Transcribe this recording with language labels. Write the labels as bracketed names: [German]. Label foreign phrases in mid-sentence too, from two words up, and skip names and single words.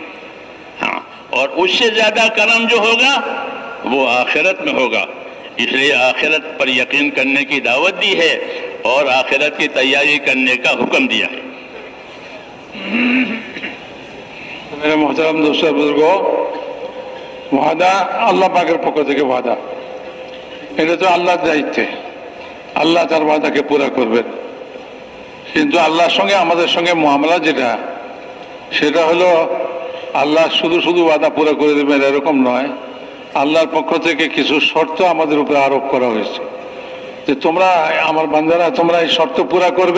[Urdu] ہاں، اور اس سے زیادہ کرم جو ہوگا وہ آخرت میں ہوگا. اس لیے آخرت پر یقین کرنے کی دعوت دی ہے اور آخرت کی تیاری کرنے کا حکم دیا ہے. میرے محترم دوستوں بزرگوں، وعدہ [Bangla] আল্লাহ পাকের পক্ষ থেকে ওয়াদা, এটা তো আল্লাহর দায়িত্বে, আল্লাহ তার ওয়াদাকে পুরা করবেন। কিন্তু আল্লাহর সঙ্গে আমাদের সঙ্গে মুআমালা যেটা, সেটা হলো আল্লাহ শুধু শুধু ওয়াদা পুরো করে দেবেন এরকম নয়। আল্লাহর পক্ষ থেকে কিছু শর্ত আমাদের উপরে আরোপ করা হয়েছে যে তোমরা আমার বান্দারা, তোমরা এই শর্ত পুরা করবে।